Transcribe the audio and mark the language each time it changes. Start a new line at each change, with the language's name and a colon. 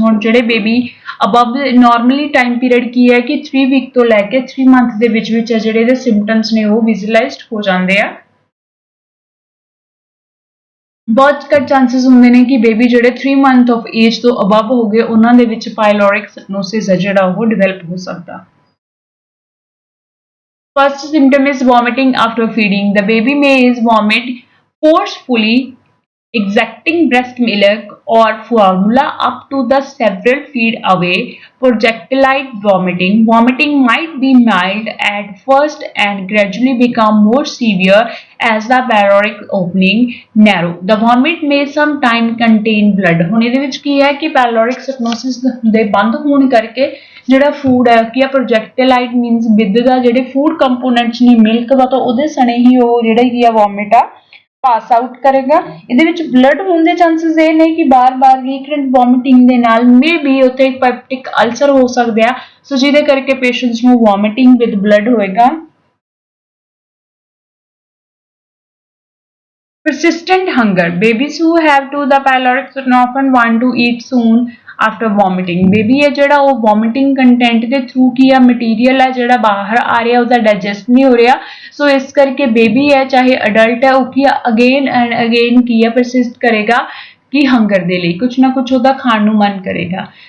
Punjabi: ਹੁਣ ਜਿਹੜੇ baby above normally time period ਕੀ ਹੈ ਕਿ 3 week ਤੋਂ ਲੈ ਕੇ 3 month ਦੇ ਵਿੱਚ ਜਿਹੜੇ ਇਹਦੇ symptoms ਨੇ ਉਹ visualized ਹੋ ਜਾਂਦੇ ਆ ਬਹੁਤ ਘੱਟ ਚਾਂਸਸ ਹੁੰਦੇ ਨੇ ਕਿ ਬੇਬੀ ਜਿਹੜੇ 3 month of age ਤੋਂ above ਹੋ ਗਏ ਉਹਨਾਂ ਦੇ ਵਿੱਚ pyloric stenosis ਹੈ ਜਿਹੜਾ ਉਹ ਡਿਵੈਲਪ ਹੋ ਸਕਦਾ
English: First symptom is vomiting after feeding. The baby may vomit forcefully, exacting breast milk or formula up to the several feet away. Projectile vomiting. Vomiting might be mild at first and gradually become more severe as the pyloric opening narrow. The vomit may sometimes contain blood.
Punjabi: ਹੁਣ ਇਹਦੇ ਵਿੱਚ ਕੀ ਹੈ ਕਿ pyloric stenosis ਦੇ ਬੰਦ ਹੋਣ ਕਰਕੇ ਜਿਹੜਾ ਫੂਡ ਹੈ ਕਿ ਪ੍ਰੋਜੈਕਟਿਲਾਈਟ ਮੀਨਸ ਵਿਦ ਦਾ ਜਿਹੜੇ ਫੂਡ ਕੰਪੋਨੈਂਟਸ ਨੇ ਮਿਲਕ ਦਾ ਤਾਂ ਉਹਦੇ ਸਣੇ ਹੀ ਉਹ ਜਿਹੜਾ ਕੀ ਆ ਵੋਮਿਟ ਆ ਪਾਸ ਆਊਟ ਕਰੇਗਾ। ਇਹਦੇ ਵਿੱਚ ਬਲੱਡ ਹੋਣ ਦੇ ਚਾਂਸਸ ਇਹ ਨੇ ਕਿ ਬਾਰ-ਬਾਰ ਰੀਕਰੈਂਟ ਵੋਮਿਟਿੰਗ ਦੇ ਨਾਲ ਮੇ ਬੀ ਉੱਥੇ ਇੱਕ ਪੈਪਟਿਕ ਅਲਸਰ ਹੋ ਸਕਦੇ ਆ ਸੋ ਜਿਹਦੇ ਕਰਕੇ ਪੇਸ਼ੈਂਟਸ ਨੂੰ ਵੋਮਿਟਿੰਗ ਵਿਦ ਬਲੱਡ ਹੋਏਗਾ।
English: Persistent hunger. Babies who have to the pyloric often want to eat soon after vomiting.
Punjabi: Baby है ਜਿਹੜਾ ਉਹ vomiting content ਦੇ through ਕੀ ਆ material ਹੈ ਜਿਹੜਾ ਬਾਹਰ ਆ ਰਿਹਾ ਉਹਦਾ digest ਨਹੀਂ ਹੋ ਰਿਹਾ ਸੋ ਇਸ ਕਰਕੇ baby ਹੈ ਚਾਹੇ adult ਹੈ ਉਹ ਕੀ ਆ again and again ਕੀ ਆ persist ਕਰੇਗਾ ਕਿ hunger ਦੇ ਲਈ ਕੁਝ ਨਾ ਕੁਝ ਉਹਦਾ ਖਾਣ ਨੂੰ ਮਨ ਕਰੇਗਾ।